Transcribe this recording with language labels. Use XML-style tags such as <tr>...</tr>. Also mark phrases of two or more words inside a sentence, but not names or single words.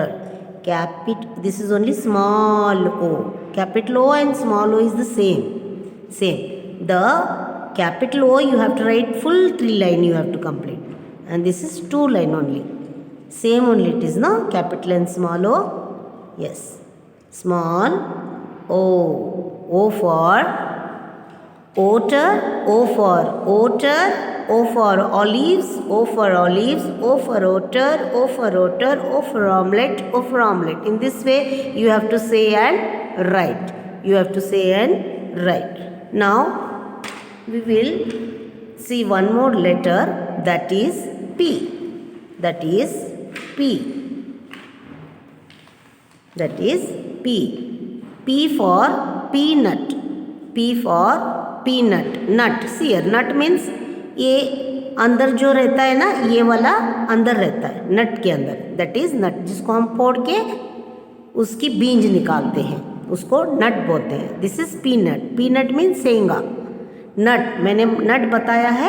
<en>This is only small o. Capital O and small o is the same. The capital O you have to write full 3 line you have to complete, and this is 2 line only. Same only it is, no? Capital and small o. Yes, small o. O for otter, O for otter, O for olives, O for olives, O for otter, O for otter, O for omelette, O for omelette. In this way you have to say and write. You have to say and write. Now we will see one more letter, that is P. That is P. That is P. P for peanut. P for peanut. Nut. See here, nut means</en> <hi>ये अंदर जो रहता है ना, ये वाला अंदर रहता है नट के अंदर.</hi> <en>that is nut,</en> <hi>जिसको हम फोड़ के उसकी बीज निकालते हैं, उसको नट बोलते हैं.</hi> <en>this is peanut. peanut means</en> <hi>सेंगा. नट, मैंने नट बताया है.</hi>